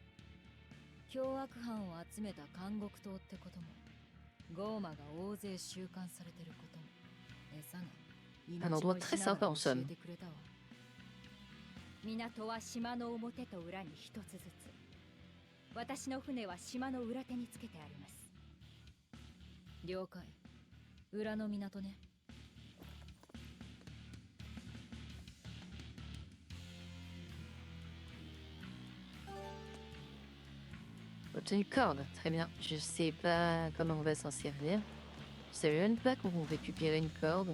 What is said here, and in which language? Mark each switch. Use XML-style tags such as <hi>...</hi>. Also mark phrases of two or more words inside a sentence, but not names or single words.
<ja>凶悪犯を集めた監獄島ってことも、ゴーマが大勢収監されてることも、餌が命の石ながら教えてくれたわ。港は島の表と裏に一つずつ。私の船は島の裏手につけてあります。了解。裏の港ね。</ja> <fr>Obtenu corde, très bien. Je sais pas comment on va s'en servir. Je savais même pas qu'on récupérait une corde.</fr>